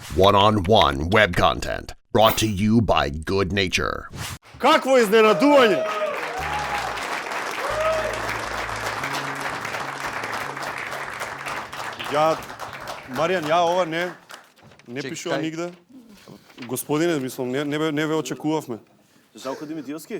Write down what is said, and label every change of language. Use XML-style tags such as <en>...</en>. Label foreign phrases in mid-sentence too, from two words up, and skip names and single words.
<en>One-on-one web content brought to you by Good Nature.</en> <mk>Какво изненадување! Маријан, ова не пишува нигде. Господине, мислам, не ве очекувавме. Жалко Димитриевски?</mk>